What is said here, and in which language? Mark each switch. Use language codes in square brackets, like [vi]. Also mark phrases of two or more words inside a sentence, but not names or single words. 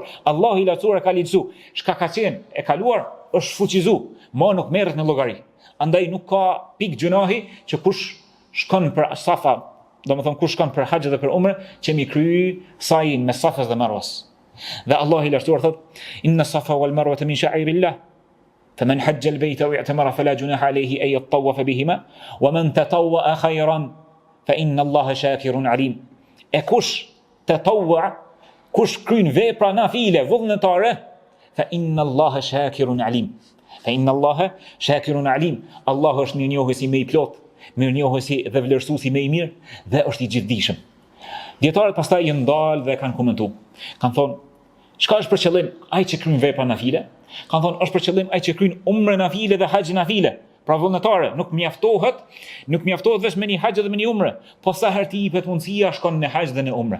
[sq] Allah i lartësuar e ka lidhsu, çka ka qenë e kaluar është fuqizu, ma nuk merret në llogari. Andaj nuk ka pikë gjunahi që kush shkon për Safa, domethënë kush shkon për haxh dhe për umre, që mi kry sajin me Safës dhe Marwës. Dhe Allah i lartësuar thot: [ar] "إن الصفا والمروة من شعائر الله فمن حج البيت واعتمر فلا جناح عليه أن يطوف بهما ومن تطوع خيرا فإن الله شاكر عليم." [sq] E kush tatawwa, kush kryen vepra nafile vullnetare, [ar] فإن الله شاكر عليم. فإن الله شاكر عليم. [sq] Allah është mirënjohësi më i plot, mirënjohësi dhe vlerësuesi më i mirë dhe është i gjithdijshëm. Dietarët pastaj janë ndalë dhe kanë komentuar. Kanë thonë, çka është për qëllim ai që kryen vepra nafile? Kanë thonë, është për qëllim ai që kryen umre nafile dhe haxh nafile. Pra vullnetare, nuk mjaftohet vetëm me një haxh dhe me një umre, po sa herë ti jepet mundësia shkon në haxh dhe në umre.